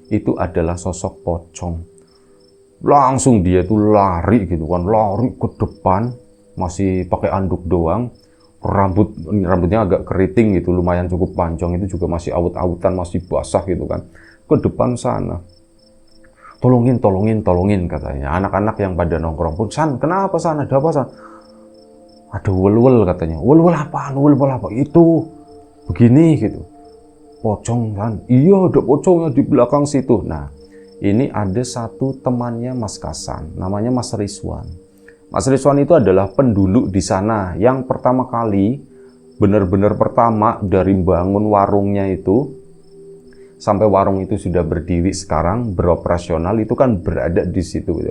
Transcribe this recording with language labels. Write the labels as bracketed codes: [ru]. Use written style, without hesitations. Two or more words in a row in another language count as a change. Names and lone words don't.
[id] Itu adalah sosok pocong. Langsung dia tuh lari gitu kan, lari ke depan, masih pakai anduk doang. Rambutnya agak keriting gitu, lumayan cukup panjang, itu juga masih awut-awutan, masih basah gitu kan, ke depan sana. Tolongin katanya. Anak-anak yang pada nongkrong pun, San, kenapa San, ada apa San? Ada wel-wel katanya. Wel-wel apaan? Wel-wel apa? Itu begini gitu. Pocong kan? Iya, ada pocongnya di belakang situ. Nah, ini ada satu temannya Mas Kasan, namanya Mas Rizwan. Mas Rizwan itu adalah penduduk di sana yang pertama kali, benar-benar pertama dari bangun warungnya itu, sampai warung itu sudah berdiri sekarang, beroperasional, itu kan berada di situ gitu.